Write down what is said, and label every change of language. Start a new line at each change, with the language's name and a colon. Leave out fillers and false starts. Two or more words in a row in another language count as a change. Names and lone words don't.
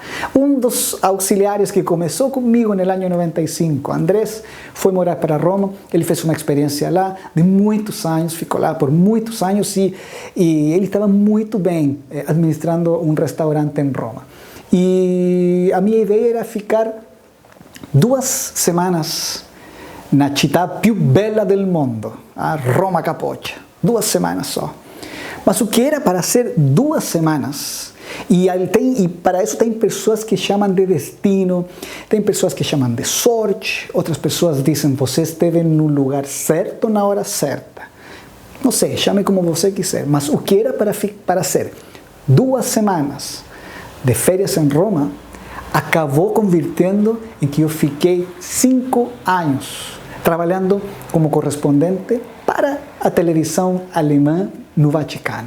Portuguese: Um dos auxiliares que começou comigo no ano 95, Andrés, foi morar para Roma, ele fez uma experiência lá de muitos anos, ficou lá por muitos anos, e ele estava muito bem administrando um restaurante em Roma. E a minha ideia era ficar 2 semanas na
Italian: città più bella del mondo,
Portuguese: a Roma Capoccia. 2 semanas só. Mas o que era para ser 2 semanas? E para isso tem pessoas que chamam de destino, tem pessoas que chamam de sorte, outras pessoas dizem você esteve no lugar certo na hora certa. Não sei, chame como você quiser, mas o que era para ser 2 semanas de férias em Roma acabou convirtiendo em que eu fiquei 5 anos trabalhando como correspondente para a televisão alemã no Vaticano.